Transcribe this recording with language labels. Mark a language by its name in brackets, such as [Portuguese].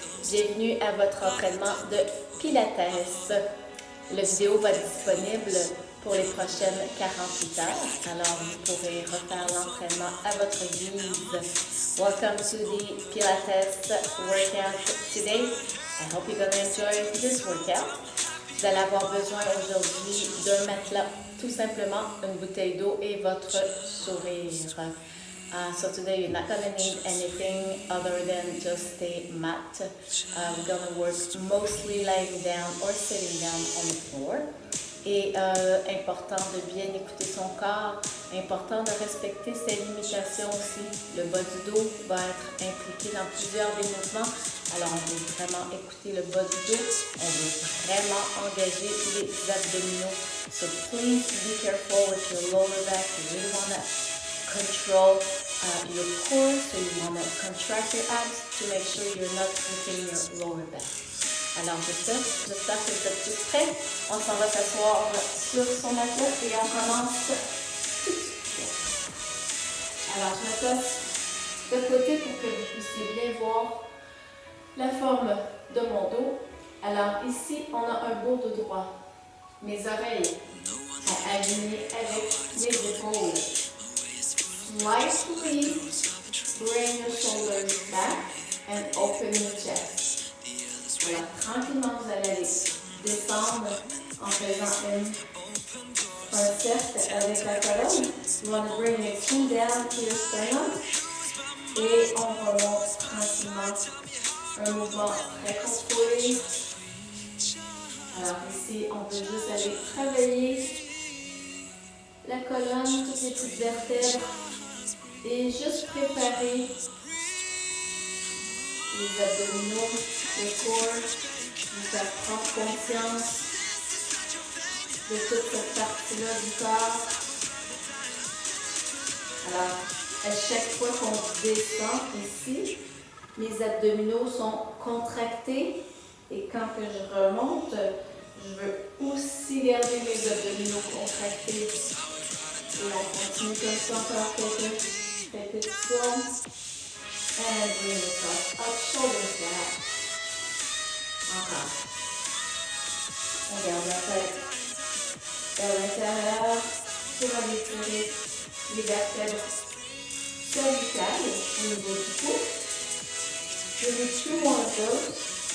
[French] Bienvenue à votre entraînement de Pilates. La vidéo va être disponible pour les prochaines 48 heures, alors vous pourrez refaire l'entraînement à votre guise. [English] Welcome to the Pilates workout today. I hope you're going to enjoy this workout. [French] Vous allez avoir besoin aujourd'hui d'un matelas, tout simplement une bouteille d'eau et votre sourire. [English] So today you're not going to need anything other than just a mat. We're going to work mostly lying down or sitting down on the floor. [French] Et important de bien écouter son corps, important de respecter ses limitations aussi. Le bas du dos va être impliqué dans plusieurs des mouvements. Alors on veut vraiment écouter le bas du dos, on veut vraiment engager les abdominaux. So please be careful with your lower back. You really want to control your core, so you want to contract your abs to make sure you're not hurting your lower back. Alors j'espère que vous êtes tous prêts. On s'en va s'asseoir sur son matelas et on commence tout de suite. Alors je me place de côté pour que vous puissiez bien voir la forme de mon dos. Alors ici on a un beau dos droit. Mes oreilles sont alignées avec mes épaules. [English] Slightly bring your shoulders back and open your chest. [French] Alors, tranquillement, vous allez descendre en faisant un cercle avec la colonne. [English] You want to bring your chin down to your sternum. [French] Et on remonte tranquillement. Un mouvement très contrôlé. Alors ici, on veut juste aller travailler la colonne, toutes les petites vertèbres. Et juste préparer les abdominaux, le corps, vous faire prendre conscience de toute cette partie-là du corps. Alors, à chaque fois qu'on descend ici, mes abdominaux sont contractés et quand que je remonte, je veux aussi garder mes abdominaux contractés. Et on continue comme ça encore quelques répétitions. [English] And bring yourself up, shoulders back. [French] Encore. On garde la tête vers l'intérieur. Tu vas étirer les vertèbres cervicales au niveau du cou. Je veux [English] two more of those.